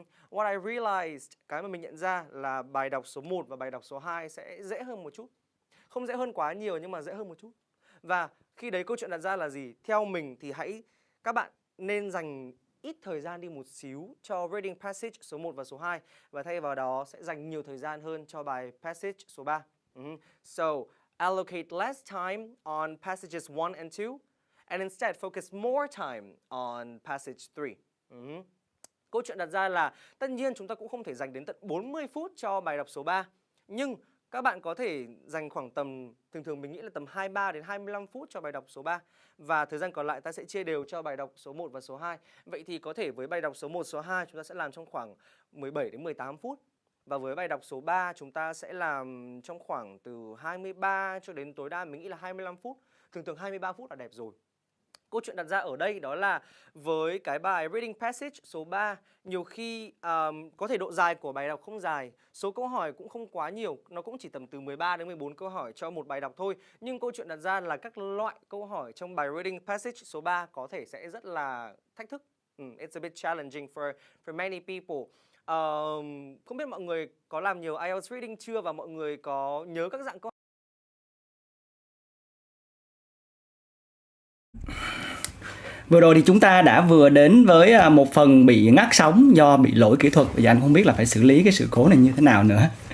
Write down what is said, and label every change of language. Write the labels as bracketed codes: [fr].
[en] What I realized, [vi] cái mà mình nhận ra là bài đọc số 1 và bài đọc số 2 sẽ dễ hơn một chút. Không dễ hơn quá nhiều nhưng mà dễ hơn một chút. Và khi đấy câu chuyện đặt ra là gì? Theo mình thì các bạn nên dành ít thời gian đi một xíu cho reading passage số 1 và số 2 và thay vào đó sẽ dành nhiều thời gian hơn cho bài passage số 3. [en] So, allocate less time on passages 1 and 2 and instead focus more time on passage 3. [vi] Câu chuyện đặt ra là tất nhiên chúng ta cũng không thể dành đến tận 40 phút cho bài đọc số 3. Nhưng các bạn có thể dành khoảng tầm, thường mình nghĩ là tầm 23 đến 25 phút cho bài đọc số 3. Và thời gian còn lại ta sẽ chia đều cho bài đọc số 1 và số 2. Vậy thì có thể với bài đọc số 1, số 2 chúng ta sẽ làm trong khoảng 17 đến 18 phút. Và với bài đọc số 3 chúng ta sẽ làm trong khoảng từ 23 cho đến tối đa mình nghĩ là 25 phút. Thường 23 phút là đẹp rồi. Câu chuyện đặt ra ở đây đó là với cái bài reading passage số 3, nhiều khi có thể độ dài của bài đọc không dài, số câu hỏi cũng không quá nhiều, nó cũng chỉ tầm từ 13 đến 14 câu hỏi cho một bài đọc thôi. Nhưng câu chuyện đặt ra là các loại câu hỏi trong bài reading passage số 3 có thể sẽ rất là thách thức. [en] It's a bit challenging for many people. [vi] Không biết mọi người có làm nhiều IELTS reading chưa và mọi người có nhớ các dạng câu. Vừa rồi thì chúng ta đã vừa đến với một phần bị ngắt sóng do bị lỗi kỹ thuật. Bây giờ anh không biết là phải xử lý cái sự cố này như thế nào nữa.